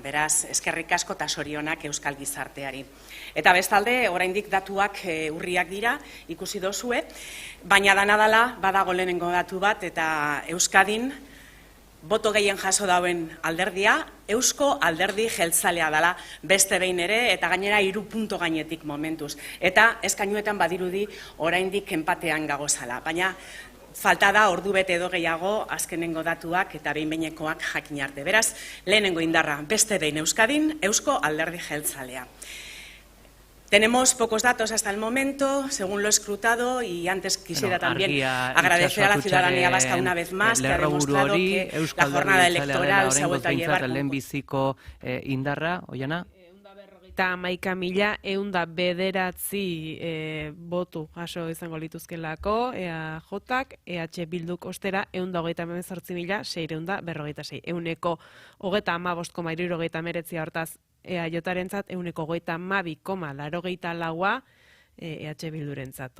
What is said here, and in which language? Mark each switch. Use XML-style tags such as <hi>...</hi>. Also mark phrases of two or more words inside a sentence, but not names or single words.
<eu>Beraz, eskerrik asko eta zorionak Euskal Gizarteari. Eta bestalde, oraindik datuak urriak dira, ikusi dozue, baina danadala badago lehenengo datu bat eta Euskadin boto gehien jaso dauen alderdia, Eusko Alderdi Jeltzalea dela beste behin ere, eta gainera 3 punto gainetik momentuz. Eta eskainuetan badirudi oraindik enpatean gagozala. Baina falta da ordu bete edo gehiago azkenengo datuak eta behin-behinekoak jakin arte. Beraz, lehenengo indarra beste behin Euskadin, Eusko Alderdi Jeltzalea.</eu> <es>Tenemos pocos datos hasta el momento, según lo escrutado, y antes quisiera también agradecer a la ciudadanía vasca una vez más, que ha demostrado que la jornada electoral se ha vuelto a llevar.</es> <eu>Lehenbiziko indarra, Oiana? Eta 11.009 botu jaso izango lituzkelako, EAJak, EH Bilduk ostera 138.646, euneko 35,69 hortaz EAJarentzat, euneko 32,84 EH Bildurentzat.</eu>